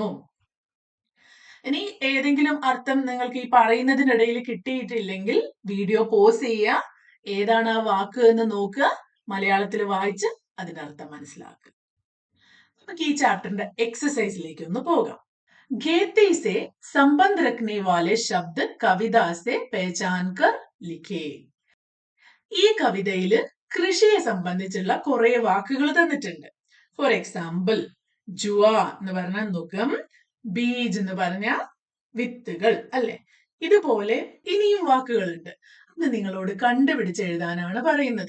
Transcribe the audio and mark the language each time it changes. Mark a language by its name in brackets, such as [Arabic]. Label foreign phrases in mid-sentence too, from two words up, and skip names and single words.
[Malayalam] ഇനി ഏതെങ്കിലും അർത്ഥം നിങ്ങൾക്ക് ഈ പറയുന്നതിനിടയിൽ കിട്ടിയിട്ടില്ലെങ്കിൽ വീഡിയോ പോസ് ചെയ്യുക, ഏതാണ് ആ വാക്ക് എന്ന് നോക്കുക, മലയാളത്തിൽ വായിച്ച് അതിന്റെ അർത്ഥം മനസ്സിലാക്കുക. നമുക്ക് ഈ ചാപ്റ്ററിന്റെ എക്സസൈസിലേക്ക് ഒന്ന് പോകാം. [Hindi] खेती से संबंध रखने वाले शब्द कविता से पहचान कर लिखे. [Malayalam] ഈ കവിതയില് കൃഷിയെ സംബന്ധിച്ചുള്ള കുറെ വാക്കുകൾ തന്നിട്ടുണ്ട്. [English] for example, [Malayalam] ജുവ എന്ന് പറഞ്ഞ നുകം, ബീജ് എന്ന് പറഞ്ഞ വിത്തുകൾ, അല്ലെ? ഇതുപോലെ ഇനിയും വാക്കുകളുണ്ട്. അത് നിങ്ങളോട് കണ്ടുപിടിച്ച് എഴുതാനാണ് പറയുന്നത്.